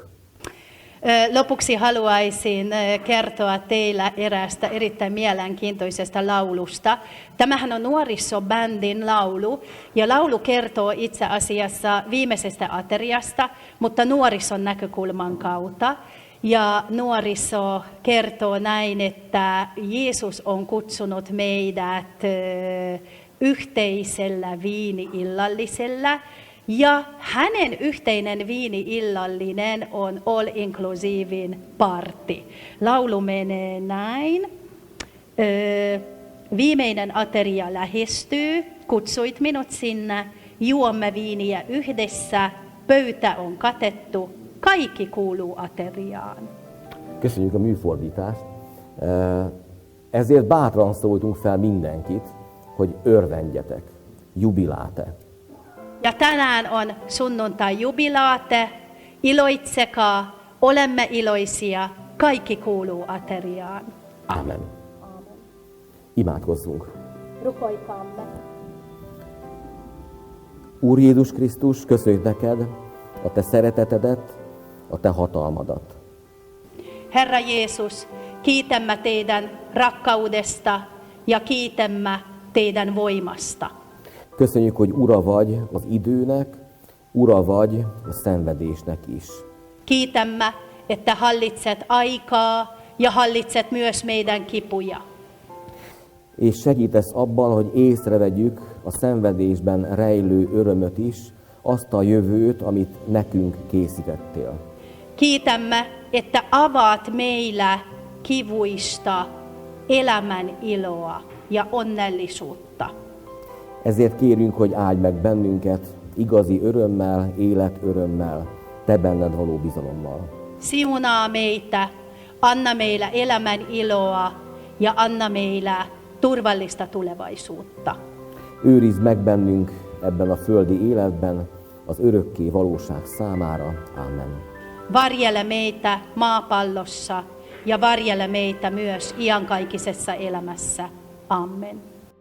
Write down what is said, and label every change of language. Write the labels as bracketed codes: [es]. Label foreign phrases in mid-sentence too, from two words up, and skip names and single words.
[fi] Lopuksi haluaisin kertoa teille eräästä erittäin mielenkiintoisesta laulusta. Tämähän on nuorisobändin laulu, ja laulu kertoo itse asiassa viimeisestä ateriasta, mutta nuorison näkökulman kautta. Ja nuoriso kertoo näin, että Jeesus on kutsunut meidät yhteisellä viini-illallisella, ja hänen yhteinen viini-illallinen on [en] all-inclusive party. [fi] Laulu menee näin. Viimeinen ateria lähestyy, kutsuit minut sinne, juomme viiniä yhdessä, pöytä on katettu, kaikki kuuluu ateriaan. [hu] Köszönjük a műfordítást. Ezért bátran szóltunk fel mindenkit, hogy örvendjetek, jubiláte. [fi] Ja tänään on sunnuntai jubilaate, iloitsekaa, olemme iloisia, kaikki kuuluu ateriaan. [hu] Amen. Imádkozzunk. [fi] Rukoilkaamme. [hu] Úr Jézus Krisztus, köszönjük neked a te szeretetedet, a te hatalmadat. [fi] Herra Jeesus, kiitämme teidän rakkaudesta ja kiitämme teidän voimasta. [hu] Köszönjük, hogy ura vagy az időnek, ura vagy a szenvedésnek is. [fi] Kiitämme, että hallitset aikaa ja hallitset myös meidän kipuja. [hu] És segítesz abban, hogy észrevegyük a szenvedésben rejlő örömöt is, azt a jövőt, amit nekünk készítettél. [fi] Kiitämme, että avaat meillä kivuista elämän iloa ja onnellisuutta. [hu] Ezért kérünk, hogy áldj meg bennünket igazi örömmel, életörömmel, te benned való bizalommal. [fi] Siunaa meitä, anna meillä elämän iloa ja anna meillä turvallista tulevaisuutta. [hu] Őrizd meg bennünk ebben a földi életben, az örökké valóság számára. Amen. [fi] Varjele meitä maapallossa ja varjele meitä myös iankaikkisessa elämässä. Amen.